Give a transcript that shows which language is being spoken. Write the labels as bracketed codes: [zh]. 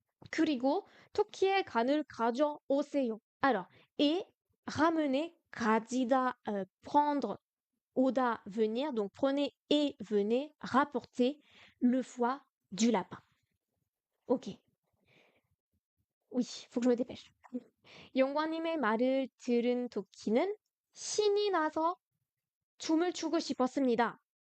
[ko] 그리고 토끼의 간을 가져오세요. [fr] Alors, et ramener, 가지다, prendre, 오다, venir. Donc, prenez et venez rapporter le foie du lapin. Ok. Oui, faut que je me dépêche. [ko] 영광님의 말을 들은 토끼는 신이 나서 춤을 추고 싶었습니다.